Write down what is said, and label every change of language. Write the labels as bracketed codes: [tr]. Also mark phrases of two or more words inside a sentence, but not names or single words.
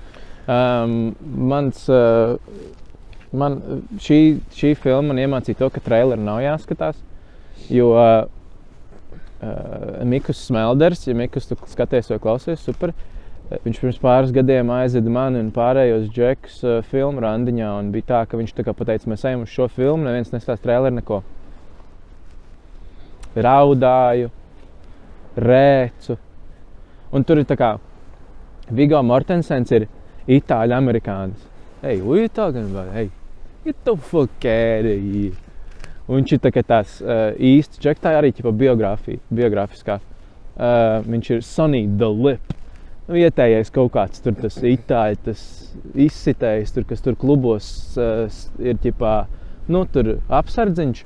[lv] Šī filma man iemācīja to, ka traileri nav jāskatās, jo Mikus Smelders, ja Mikus tu skaties vai klausies, super, viņš pirms pāris gadiem aizveda mani un pārējos džekus filmu randiņā, un bija tā, ka viņš tā kā pateica, mēs ejam uz šo filmu, neviens nestās traileri neko. Raudāju, rēcu, un tur ir tā kā Viggo Mortensens ir itāļu amerikānis. [en] Hey, what are you talking about? Hey, get the fuck out of here. [lv] Un viņš ir tā kā tās īsts džeks, tā arī ķipa biografiskā. Viņš ir Sonny the Lip. Vietējais kaut kāds tur tas itāļi, tas izsitējs, tur, kas tur klubos ir ķipā, tur apsardziņš.